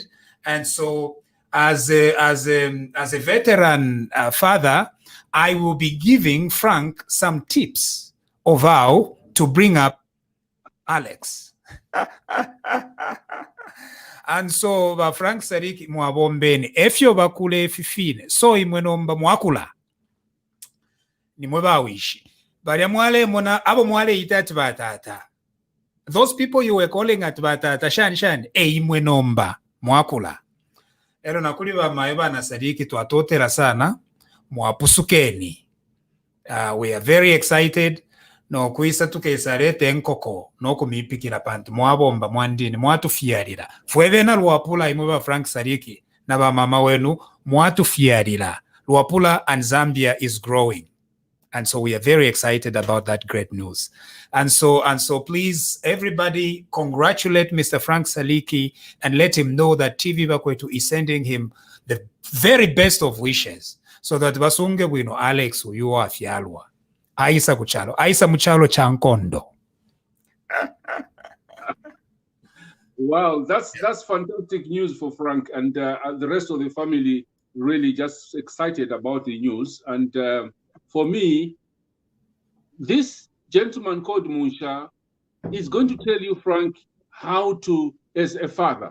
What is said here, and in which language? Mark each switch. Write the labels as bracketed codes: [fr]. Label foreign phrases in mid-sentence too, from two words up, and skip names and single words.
[en] And so as a veteran father, I will be giving Frank some tips of how to bring up Alex. [bem] And so Frank Saliki mwabombeni efyo bakule efifine so imwe nomba mwakula nimwe bawishi balya mwale mona abo mwale itati batata. [en] Those people you were calling at batata [bem] shani imwe nomba mwakula. Ero nakuli bamaye bana Saliki twatotera sana mwapusukeni. [en] We are very excited. [bem] No kuisa tukeisarete enkoko no kumipikira pantu mwabomba mwandini mwatufiarira fwevena luapula imwe Frank Saliki na mama wenu mwatufiarira. [en] Luapula and Zambia is growing, and so we are very excited about that great news. And so please everybody congratulate Mr. Frank Saliki and let him know that TV Bakwetu is sending him the very best of wishes so that [bem] basunge bwino Alex uyu afyalwa aisa muchalo chankondo. [en] Wow, that's fantastic news for Frank, and the rest of the family really just excited about the news. And for me, this gentleman called Munsha is going to tell you, Frank, how to, as a father.